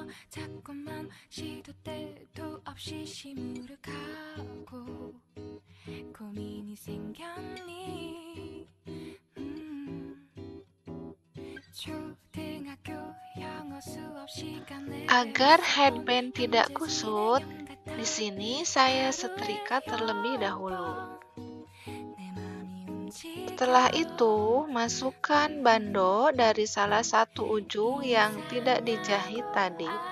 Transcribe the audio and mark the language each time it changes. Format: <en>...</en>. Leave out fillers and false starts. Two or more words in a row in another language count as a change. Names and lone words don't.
<ko>자꾸만 시도 때도 없이 시무룩하고 고민이 생겼니 초등학교 영어 수업 시간에</ko> <id>Agar headband tidak kusut, di sini saya setrika terlebih dahulu. Setelah itu, masukkan bando dari salah satu ujung yang tidak dijahit tadi.</id>